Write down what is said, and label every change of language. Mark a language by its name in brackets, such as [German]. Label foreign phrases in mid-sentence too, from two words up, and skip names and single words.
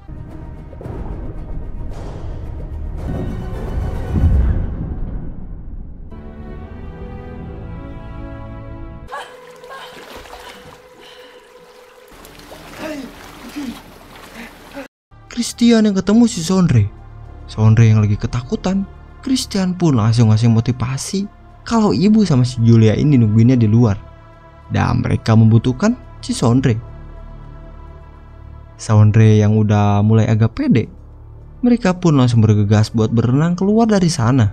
[Indonesian] Christian yang ketemu si Sondre. Sondre yang lagi ketakutan. Christian pun langsung ngasih motivasi kalau ibu sama si Julia ini nungguinnya di luar. Dan mereka membutuhkan si Sondre. Sondre yang udah mulai agak pede, mereka pun langsung bergegas buat berenang keluar dari sana.